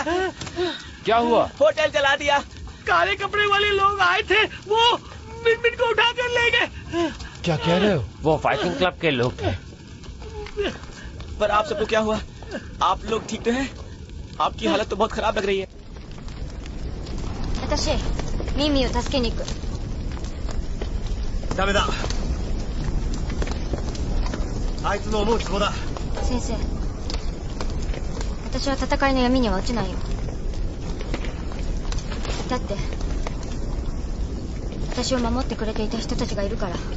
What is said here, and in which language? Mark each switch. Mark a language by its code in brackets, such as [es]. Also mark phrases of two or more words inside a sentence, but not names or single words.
[hi] क्या हुआ? होटल जला दिया। काले कपड़े वाले लोग आए थे, वो मिनमिन को उठाकर ले गए। क्या कह रहे हो? वो फाइटिंग क्लब के लोग थे। पर आप सबको क्या हुआ? आप लोग ठीक तो हैं? आपकी हालत तो बहुत खराब लग रही है। [ja] 私、ミミを助けに行く。ダメだ。あいつの思うつぼだ。先生、私は戦いの闇には落ちないよ。だって、私を守ってくれていた人たちがいるから。